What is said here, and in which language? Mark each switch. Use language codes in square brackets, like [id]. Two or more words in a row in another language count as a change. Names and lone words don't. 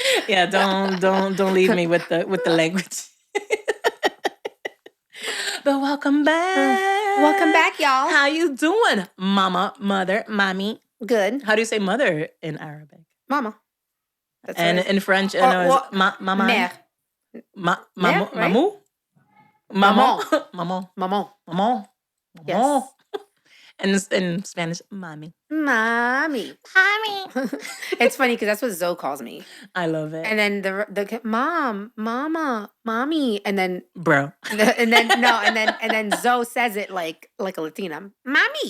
[en] Yeah, don't leave me with the language. But welcome back. Welcome back, y'all. How you doing, mama, mother, mommy? Good. How do you say mother in Arabic? Mama. That's and in French, it's mama. Mère. Mamu? Right? Maman. Maman. Maman. Maman. Yes. And in Spanish, mommy. Mommy. Mommy. It's funny because that's what Zoe calls me. I love it. And then the mom, mama, mommy, and then bro. And then Zoe says it like a Latina, mommy,